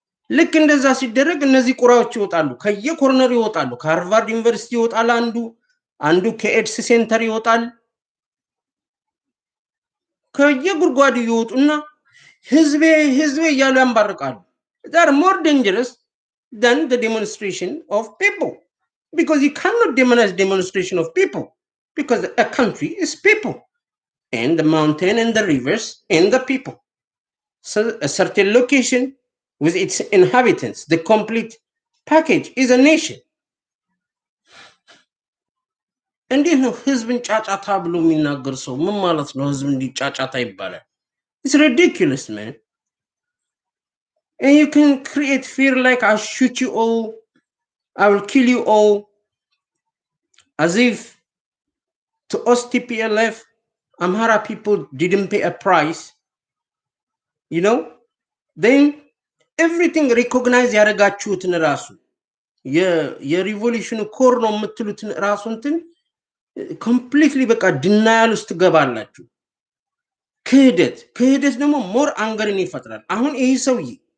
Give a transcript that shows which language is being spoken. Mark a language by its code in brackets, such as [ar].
[am] ልክ እንደዛ ሲደረግ እነዚህ ቁራዎች ይወጣሉ፣ ከየኮርነር ይወጣሉ። ከሃርቫርድ ዩኒቨርሲቲ ይወጣል አንዱ ከኤድስ ሴንተር ይወጣል። ከየጉድጓዱ ይወጡና ህዝቤ እያሉ ያንባርቃሉ። [en] They are more dangerous than the demonstration of people, because you cannot demonize demonstration of people, because a country is people, and the mountain and the rivers and the people. So a certain location with its inhabitants, the complete package is a nation. [am] እንዴት ነው ህዝብን ጫጫታ ብሎ የሚናገር ሰው? ምን ማለት ነው ህዝብ እንዲህ ጫጫታ ይባላል? [en] It's ridiculous, man. And you can create fear like I'll shoot you all, I will kill you all, as if to us TPLF, Amhara people didn't pay a price, you know? [am] Then everything recognize ያረጋችሁትን ራሱ የሪቮሉሽን ኮር ነው የምትሉትን ራሱ እንትን completely በቃ ዲናያል ውስጥ ገባላችሁ። ክህደት ደግሞ ሞር አንገርን ይፈጥራል። አሁን ይሄ ሰውዬ